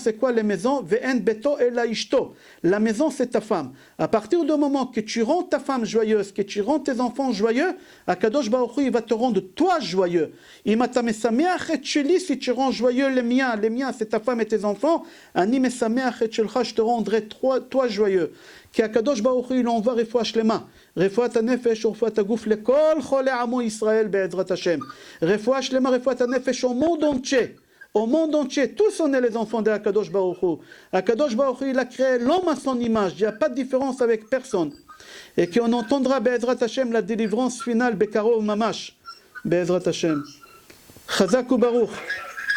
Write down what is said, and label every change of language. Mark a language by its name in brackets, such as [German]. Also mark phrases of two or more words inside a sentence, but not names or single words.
[French] C'est quoi les maisons? [Hebrew] ואין ביתו אלא אשתו. [French] La maison, c'est ta femme. À partir du moment que tu rends ta femme joyeuse, que tu rends tes enfants joyeux, Akadosh Baruch Hu, il va te rendre toi joyeux. Si tu rends joyeux les miens, c'est ta femme et tes enfants, [Hebrew] אני משמח את שלך, [French] je te rendrai toi joyeux. [Hebrew] כי הקדוש ברוך הוא לא עובר רפואה שלמה, רפואת הנפש ורפואת הגוף לכל חולי עמו ישראל בעזרת השם. רפואה שלמה, רפואת הנפש [French] au monde entier. Au monde entier, tous on est les enfants de Akadosh Baruch Hu. Akadosh Baruch Hu, il a créé l'homme à son image, il n'y a pas de différence avec personne. Et qu'on entendra [Hebrew] בעזרת השם [French] la délivrance finale, [Hebrew] בקרוב ממש, בעזרת השם. חזק וברוך.